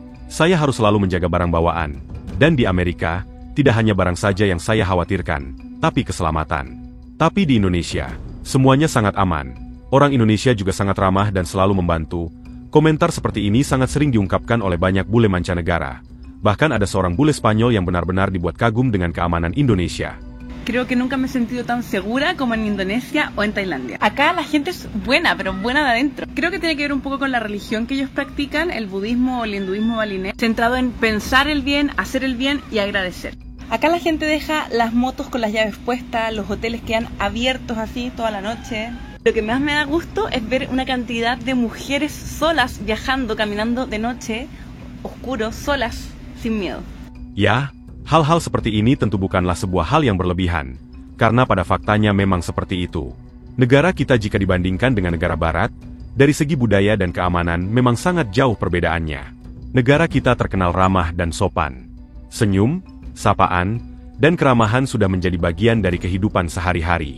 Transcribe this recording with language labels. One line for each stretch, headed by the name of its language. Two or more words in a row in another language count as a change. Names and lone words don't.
Indonesian: Saya harus selalu menjaga barang bawaan. Dan di Amerika, tidak hanya barang saja yang saya khawatirkan, tapi keselamatan. Tapi di Indonesia, semuanya sangat aman. Orang Indonesia juga sangat ramah dan selalu membantu. Komentar seperti ini sangat sering diungkapkan oleh banyak bule mancanegara. Bahkan ada seorang bule Spanyol yang benar-benar dibuat kagum dengan keamanan Indonesia.
Spanish: Creo que nunca me he sentido tan segura como en Indonesia o en Tailandia. Acá la gente es buena, pero buena de adentro. Creo que tiene que ver un poco con la religión que ellos practican, el budismo o el hinduismo balinés, centrado en pensar el bien, hacer el bien y agradecer. Acá la gente deja las motos con las llaves puestas, los hoteles quedan abiertos así toda la noche. Lo que más me da gusto es ver una cantidad de mujeres solas viajando, caminando de noche, oscuros, solas, sin miedo.
Indonesian: Ya, hal-hal seperti ini tentu bukanlah sebuah hal yang berlebihan, karena pada faktanya memang seperti itu. Negara kita jika dibandingkan dengan negara barat, dari segi budaya dan keamanan memang sangat jauh perbedaannya. Negara kita terkenal ramah dan sopan. Senyum, sapaan, dan keramahan sudah menjadi bagian dari kehidupan sehari-hari.